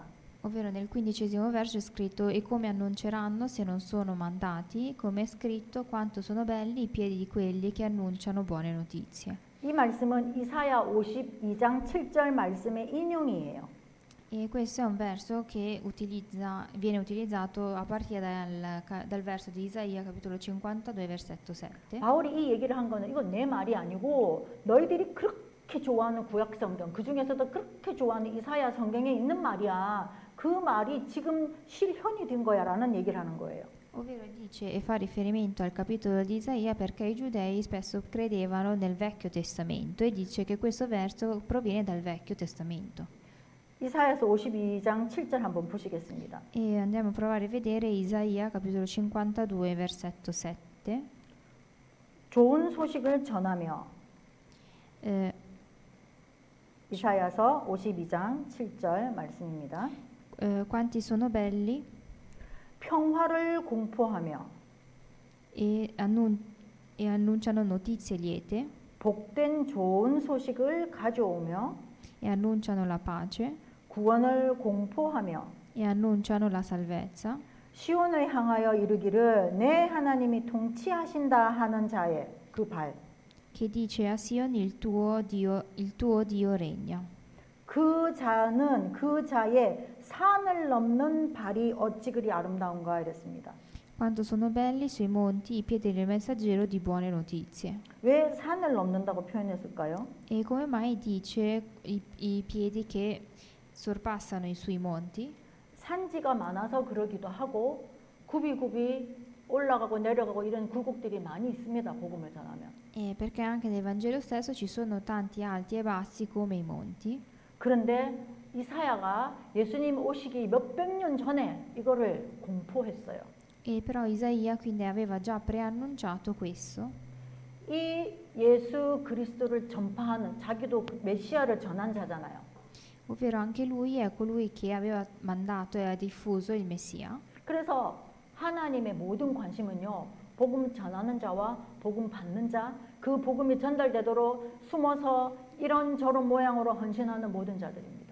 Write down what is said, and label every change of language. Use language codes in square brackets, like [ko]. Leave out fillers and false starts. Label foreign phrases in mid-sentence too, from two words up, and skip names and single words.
[it] Ovvero nel 15° verso è scritto: e come annunceranno se non sono mandati, come è scritto quanto sono belli i piedi di quelli che annunciano buone notizie. [ko] 이 말씀은 이사야 52장 7절 말씀의 인용이에요. [it] E questo è un verso che viene utilizzato a partire dal verso di Isaia capitolo 52 versetto 7. [ko] 바울이 이 얘기를 한 거는 이건 내 말이 아니고 너희들이 그렇게 좋아하는 구약 성경 그 중에서도 그렇게 좋아하는 이사야 성경에 있는 말이야. 그 말이 지금 실현이 된 거야라는 얘기를 하는 거예요. [it] Ovvero dice e fa riferimento al capitolo di Isaia perché i giudei spesso credevano nel Vecchio Testamento e dice che questo verso proviene dal Vecchio Testamento. [ko] 이사야서 52장 7절 한번 보시겠습니다. [it] E andiamo a provare a vedere Isaia capitolo 52 versetto 7. [ko] 좋은 소식을 전하며 Eh, 이사야서 52장 7절 말씀입니다. [it] quanti sono belli [ko] 평화를 공포하며 [it] e annunciano notizie liete [ko] 복된 좋은 소식을 가져오며 [it] e annunciano la pace [ko] 구원을 공포하며 [it] e annunciano la salvezza [ko] 시온을 향하여 이르기를 내 하나님이 통치하신다 하는 자의 그 발. [it] che dice a Sion il tuo Dio regna. [ko] 그 자는 그 자의 산을 넘는 발이 어찌 그리 아름다운가 이랬습니다. [it] Quanto sono belli sui monti i piedi del messaggero di buone notizie. [ko] 왜 산을 넘는다고 표현했을까요? [it] E come mai dice i piedi che sorpassano sui monti? [ko] 산지가 많아서 그러기도 하고 굽이굽이 올라가고 내려가고 이런 굴곡들이 많이 있습니다. 복음을 전하면. [it] Perché anche nel Vangelo stesso ci sono tanti alti e bassi come i monti. [ko] 그런데 이사야가 예수님 오시기 몇백 년 전에 이거를 공포했어요. [it] E però Isaia quindi aveva già preannunciato questo. [ko] 이 예수 그리스도를 전파하는 자기도 메시아를 전한 자잖아요. [it] Ovvero anche lui è colui che aveva mandato e ha diffuso il Messia. [ko] 그래서 하나님의 모든 관심은요. 복음 전하는 자와 복음 받는 자, 그 복음이 전달되도록 숨어서 이런저런 모양으로 헌신하는 모든 자들입니다.